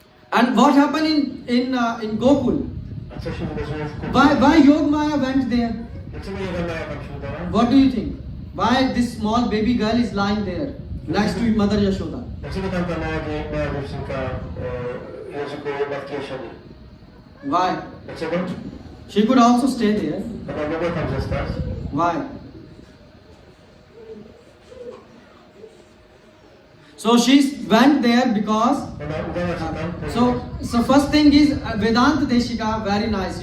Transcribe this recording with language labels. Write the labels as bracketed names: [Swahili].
[English] And what happened in Gokul? [Polish] A co się wydarzyło w Kuku? [English] Why Yogmaya went there? [Polish] Dlaczego Jogmaya tam się udała? [English] What do you think? Why this small baby girl is lying there next to Mother Yashoda? [Polish] Dlaczego tam ta mała dziewczynka leży koło matki Jasiony? [English] Why? [Polish] Dlaczego? [English] She could also stay there. [Polish] Ona mogła tam zostać. [English] Why? So she went there because. [Polish] Ona udała się tam. [English] So first thing is Vedanta Deshika, very nice.